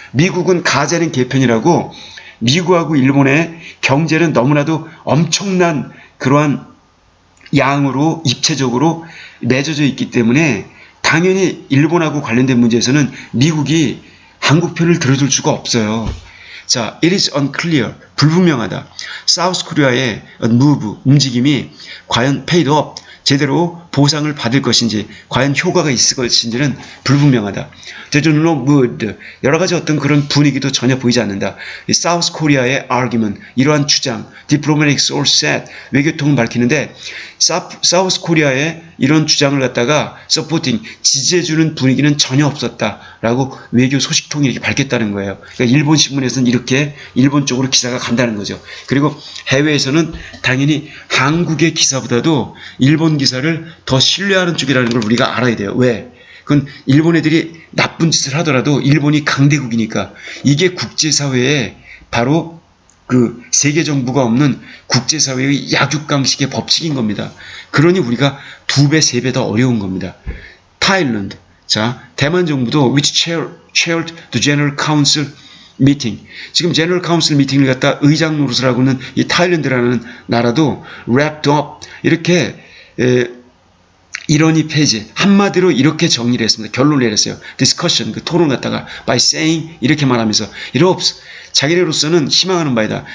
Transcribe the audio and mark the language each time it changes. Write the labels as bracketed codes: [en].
[ko] 미국은 가재는 개편이라고 미국하고 일본의 경제는 너무나도 엄청난 그러한 양으로 입체적으로 맺어져 있기 때문에 당연히 일본하고 관련된 문제에서는 미국이 한국 편을 들어줄 수가 없어요. [en] 자, it is unclear, [ko] 불분명하다. 사우스 코리아의 move, 움직임이 과연 [en] paid off, [ko] 제대로 보상을 받을 것인지, 과연 효과가 있을 것인지는 불분명하다. [en] There's no mood, [ko] 여러 가지 어떤 그런 분위기도 전혀 보이지 않는다. 사우스 코리아의 argument, 이러한 주장, [en] diplomatic source said, [ko] 외교통은 밝히는데, 사우스 코리아의 이런 주장을 갖다가 supporting, 지지해주는 분위기는 전혀 없었다라고 외교 소식통이 이렇게 밝혔다는 거예요. 그러니까 일본 신문에서는 이렇게 일본 쪽으로 기사가 간다는 거죠. 그리고 해외에서는 당연히 한국의 기사보다도 일본 기사를 더 신뢰하는 쪽이라는 걸 우리가 알아야 돼요. 왜? 그건 일본 애들이 나쁜 짓을 하더라도 일본이 강대국이니까 이게 국제사회에 바로 그 세계 정부가 없는 국제사회의 약육강식의 법칙인 겁니다. 그러니 우리가 2배, 3배 더 어려운 겁니다. [en] 타일랜드. [ko] 자, 대만 정부도 [en] which chaired the General Council [ko] 미팅. 지금 제너럴 카운슬 미팅을 갖다 의장 노릇을 하고 있는 이 타일랜드라는 나라도 [en] wrapped up [ko] 이렇게 일원이 폐지. 한마디로 이렇게 정리를 했습니다. 결론을 내렸어요. discussion, 그 토론 갖다가 [en] by saying [ko] 이렇게 말하면서 [en] it hopes [ko] 자기네로서는 희망하는 바이다.